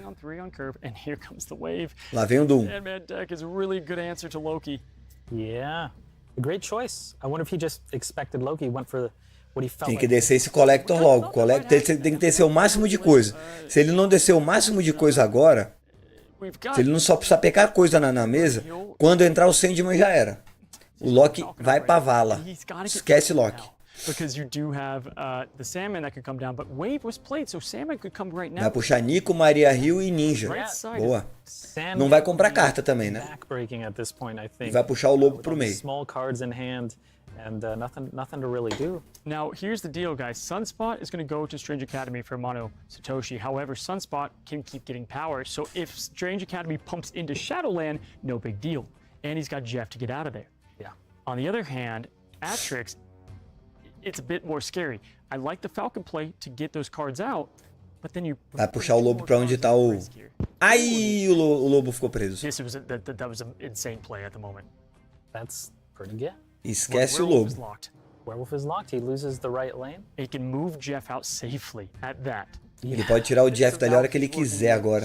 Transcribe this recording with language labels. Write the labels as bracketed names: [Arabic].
[English] on 3 on curve, and here comes the wave. [Portuguese] Lá vem o Doom. [English] Sandman deck is a really good answer to Loki. Yeah. A great choice. I wonder if he just expected Loki, went for what he felt [Portuguese] Tem que [English] like. [Portuguese] descer esse Collector logo. Tem que descer o máximo de coisa. Se ele não descer o máximo de coisa agora, se ele não só precisar pegar coisa na mesa, quando entrar o Sandman já era. O Loki vai pra vala. Esquece Loki. [English] Because you do have the Sandman that could come down, but Wave was played, so Sandman could come right now. [Portuguese] Vai puxar Nico, Maria Hill e Ninja. Boa. Não vai comprar carta também, né? E vai puxar o Lobo pro meio. [English] Small cards in hand and nothing to really do. Now, here's the deal, guys. Sunspot is going to go to Strange Academy for Mono Satoshi. However, Sunspot can keep getting power, so if Strange Academy pumps into Shadowland, no big deal. And he's got Jeff to get out of there. Yeah. On the other hand, Atrix, it's a bit more scary. I like the Falcon play to get those cards out, but then you... [Portuguese] Vai puxar o Lobo pra onde tá o... Ai, o Lobo ficou preso. [English] That was an insane play at the moment. That's pretty good. [Portuguese] Esquece o Lobo. [English] Werewolf is locked. He loses the right lane. He can move Jeff out safely at that. [Portuguese] Ele pode tirar o Jeff dali a hora que ele quiser agora.